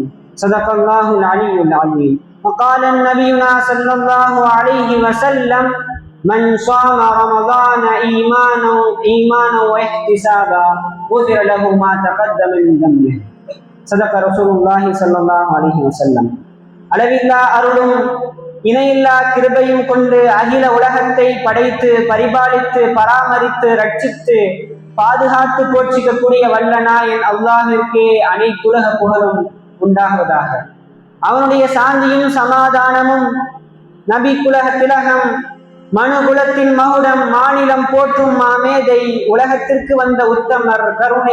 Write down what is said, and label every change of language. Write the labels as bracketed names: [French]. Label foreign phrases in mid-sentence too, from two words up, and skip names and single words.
[Arabic] صدق الله العلي العظيم. وقال نبينا صلى الله عليه وسلم: من صام رمضان إيمانا واحتسابا غفر له ما تقدم من ذنبه. صدق رسول الله صلى الله عليه وسلم. [Tamil] அளவில்லா அருளும் இணையில்லா கிருபையும் கொண்டு அகில உலகத்தை படைத்து பரிபாலித்து பராமரித்து ரட்சித்து பாதுகாத்து போற்றிக்கக்கூடிய வல்லனாயன் அல்லாஹ்விற்கே அனைத்துலக புகழும் உண்டாகுவதாக. அவனுடைய சாந்தியும் சமாதானமும் நபி குலக திலகம் மனுகுலத்தின் மகுடம் மாநிலம் போற்றும் மாமேதை உலகத்திற்கு வந்த உத்தமர் கருணை